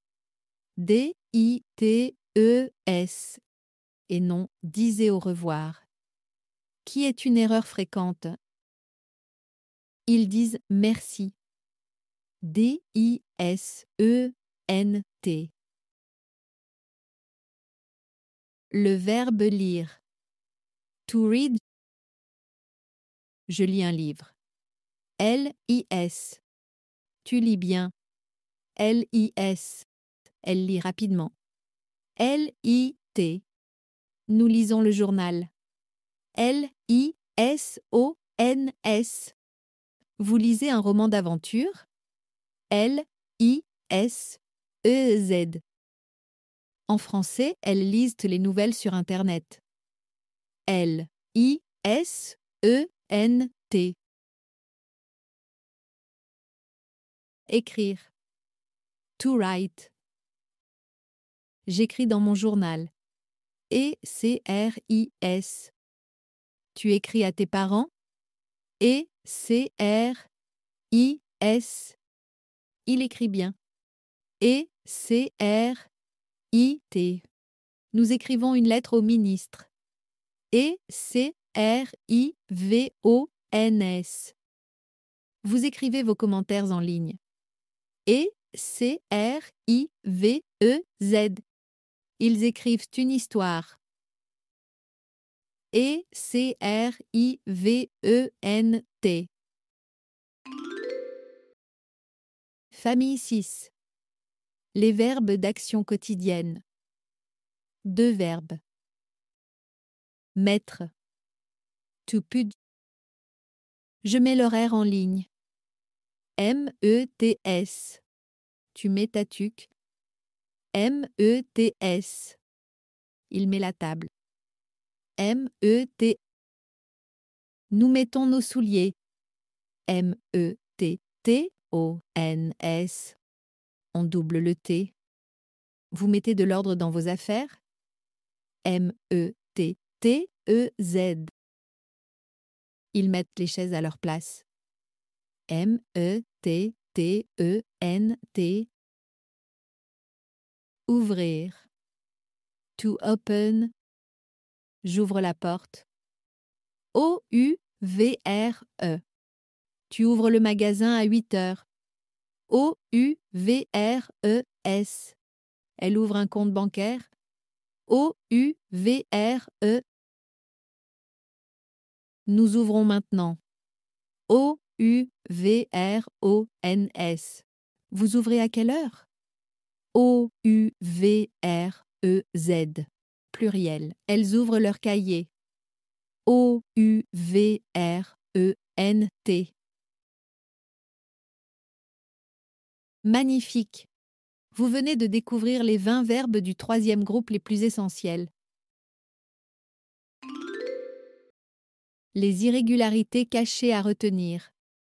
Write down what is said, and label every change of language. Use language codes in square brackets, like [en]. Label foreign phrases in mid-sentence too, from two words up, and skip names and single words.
[fr] DITES. Et non disez au revoir. Qui est une erreur fréquente. Ils disent merci. DISENT. Le verbe lire. [en] To read. [fr] Je lis un livre. LIS. Tu lis bien. LIS. Elle lit rapidement. LIT. Nous lisons le journal. LISONS. Vous lisez un roman d'aventure. LIS. Z. En français, elles lisent les nouvelles sur Internet. L-I-S-E-N-T. Écrire. [en] To write. [fr] J'écris dans mon journal. E-C-R-I-S. Tu écris à tes parents. E-C-R-I-S. Il écrit bien. E-C-R-I-T. Nous écrivons une lettre au ministre. E-C-R-I-V-O-N-S. Vous écrivez vos commentaires en ligne. E-C-R-I-V-E-Z. Ils écrivent une histoire. E-C-R-I-V-E-N-T. Famille 6. Les verbes d'action quotidienne. 2 verbes. Mettre. [en] To put. [fr] Je mets l'horaire en ligne. M-E-T-S. Tu mets ta tuque. M-E-T-S. Il met la table. M-E-T. Nous mettons nos souliers. M-E-T-T-O-N-S. On double le T. Vous mettez de l'ordre dans vos affaires. M-E-T-T-E-Z. Ils mettent les chaises à leur place. M-E-T-T-E-N-T. Ouvrir. [en] To open. [fr] J'ouvre la porte. O-U-V-R-E. Tu ouvres le magasin à 8 heures. O-U-V-R-E-S. Elle ouvre un compte bancaire. O-U-V-R-E. Nous ouvrons maintenant. O-U-V-R-O-N-S. Vous ouvrez à quelle heure? O-U-V-R-E-Z. Pluriel. Elles ouvrent leur cahier. O-U-V-R-E-N-T. Magnifique! Vous venez de découvrir les 20 verbes du 3e groupe les plus essentiels. Les irrégularités cachées à retenir.